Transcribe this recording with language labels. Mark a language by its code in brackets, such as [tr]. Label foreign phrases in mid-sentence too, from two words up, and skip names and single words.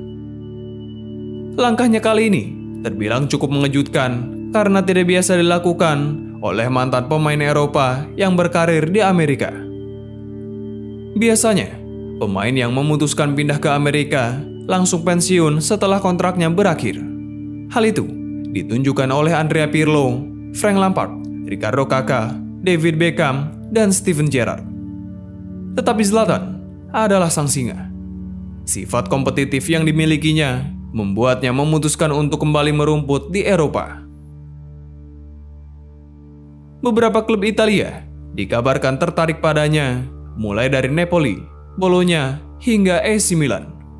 [id] Langkahnya kali ini terbilang cukup mengejutkan karena tidak biasa dilakukan oleh mantan pemain Eropa yang berkarir di Amerika. Biasanya, pemain yang memutuskan pindah ke Amerika langsung pensiun setelah kontraknya berakhir. Hal itu ditunjukkan oleh Andrea Pirlo, Frank Lampard, Ricardo Kakà, David Beckham, dan Steven Gerrard. Tetapi Zlatan adalah sang singa. Sifat kompetitif yang dimilikinya membuatnya memutuskan untuk kembali merumput di Eropa. Beberapa klub Italia dikabarkan tertarik padanya, mulai dari Napoli, Bologna, hingga AC Milan.